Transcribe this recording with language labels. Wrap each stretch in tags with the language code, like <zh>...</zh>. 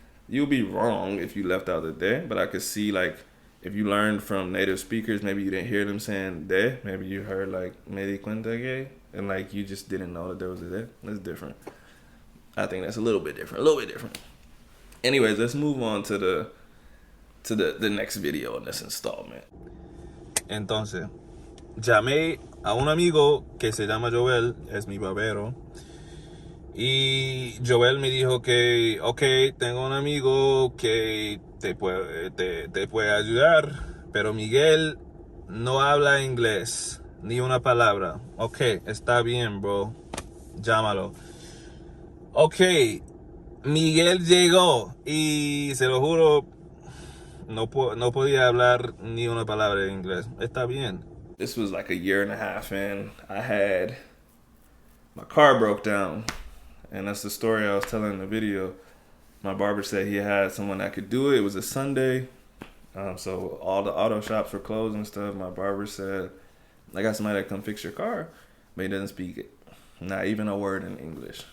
<en>You'll be wrong if you left out the de, but I could see like if you learned from native speakers, maybe you didn't hear them saying de, maybe you heard like</en> <es>me di cuenta que,</es> <en>and like you just didn't know that there was a de. That's different. I think that's a little bit different. A little bit different. Anyways, let's move on to the next video in this installment.</en> <es>Entonces, llamé a un amigo que se llama Joel, es mi barbero. Y Joel me dijo que, ok, tengo un amigo que te puede ayudar, pero Miguel no habla inglés, ni una palabra. Ok, está bien, bro, llámalo. Ok, Miguel llegó y se lo juro, no podía hablar ni una palabra de inglés. Está bien.</es> <en>This was like a year and a half in. I had my car broke down, and that's the story I was telling in the video. My barber said he had someone that could do it. It was a Sunday, so all the auto shops were closed and stuff. My barber said, "I got somebody that come fix your car," but he doesn't speak it, not even a word in English.</en>